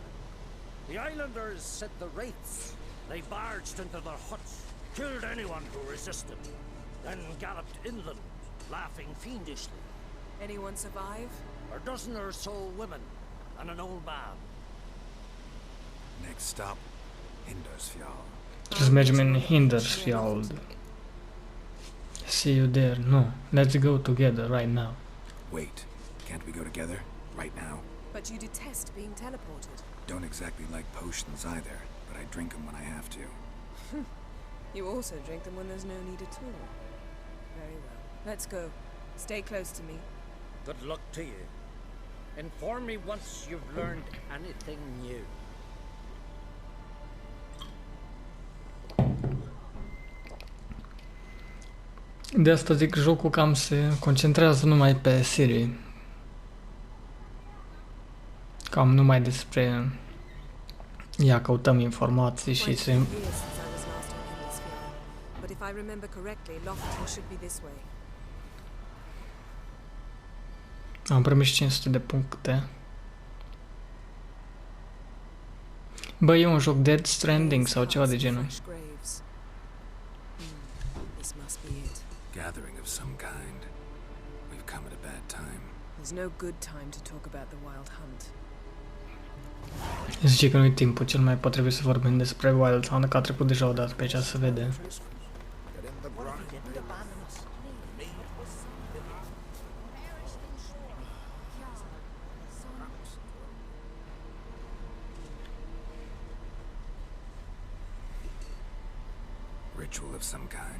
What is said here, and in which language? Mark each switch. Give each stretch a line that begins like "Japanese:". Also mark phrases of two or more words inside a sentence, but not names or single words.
English: The islanders said the wraiths. They barged into their huts, killed anyone who resisted, then galloped inland, laughing fiendishly. Anyone survive? A dozen or so women and an old man. Next stop, Hindersfjall.
Romanian: Trebuie să mergem în Hindersfjall.
English: See you there. No. Let's go together right now. Wait, can't we go together? Right now? But you detest being teleported. Don't exactly like potions either, but I drink them when I have to. You also drink them when there's no need at all. Very well. Let's go. Stay close to me. Good luck to you. Inform me once you've learned anything new.
Romanian: De asta zic că jocul cam se concentrează numai pe Ciri. Cam numai despre ea căutăm informații și se...
English: Quite a few years since I was last on Hindersfjall. But if I remember correctly, Lofton should be this way.
Romanian: Am primit 500 de puncte. Bă, e un joc Dead Stranding sau ceva de genul.
English: Fresh graves. This must be it. Gathering of some kind. We've come at a bad time. There's no good time to talk about the wild hunt.
Romanian: Zice că nu e timpul cel mai potrivit să vorbim despre Wild Hunt, că a trecut deja o dată pe aici, se vede.
English: Ritual of some kind.